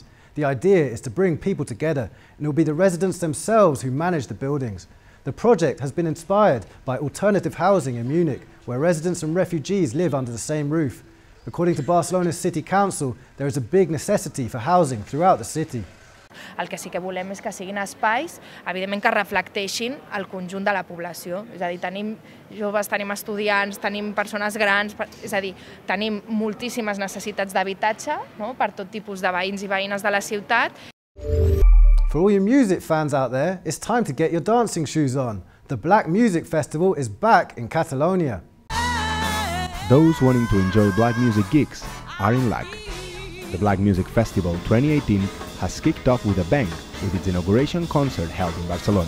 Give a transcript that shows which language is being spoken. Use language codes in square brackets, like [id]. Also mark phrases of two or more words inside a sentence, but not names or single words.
[en] The idea is to bring people together, and it will be the residents themselves who manage the buildings. The project has been inspired by alternative housing in Munich, where residents and refugees live under the same roof. According to Barcelona's City Council, there is a big necessity for housing throughout the city. [ca] El que sí que volem és que siguin espais, evidentment, que reflecteixin el conjunt de la població. És a dir, tenim joves, tenim estudiants, tenim persones grans, és a dir, tenim moltíssimes necessitats d'habitatge, no?, per tot tipus de veïns i veïnes de la ciutat. [en] For all you music fans out there, it's time to get your dancing shoes on. The Black Music Festival is back in Catalonia. Those wanting to enjoy black music gigs are in luck. The Black Music Festival 2018 has kicked off with a bang with its inauguration concert held in Barcelona.